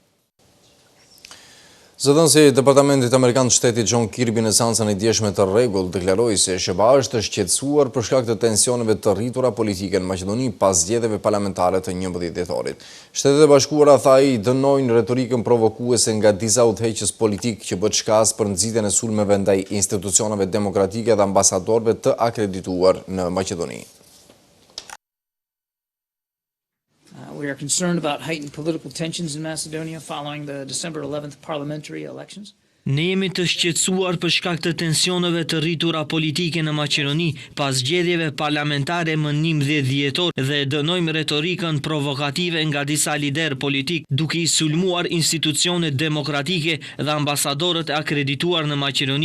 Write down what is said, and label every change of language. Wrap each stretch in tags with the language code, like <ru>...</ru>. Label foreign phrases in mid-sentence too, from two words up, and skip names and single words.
<sq>Zëdhënësi Departamentit Amerikan të Shtetit John Kirby në seancën e djeshme të rregull deklaroi se SBA është shqetësuar për shkak të tensioneve të rritura politike në Maqedoni pas zgjedhjeve parlamentare të 11 dhjetorit. Shtetet e Bashkuara, tha ai, dënojnë retorikën provokuese nga disa udhëheqës politik që bën shkas për nxitjen e sulmeve ndaj institucioneve demokratike dhe ambasadorëve të akredituar në Maqedoni.</sq> <en>We are concerned about heightened political tensions in Macedonia following the December 11th parliamentary elections.</en> <sq>Ne jemi të shqetësuar për shkak të tensioneve të rritura politike në Maqedoni pas zgjedhjeve parlamentare më 11 dhjetor dhe dënojmë retorikën provokative nga disa lider politik duke i sulmuar institucionet demokratike dhe ambasadorët e akredituar në Maqedoni.</sq>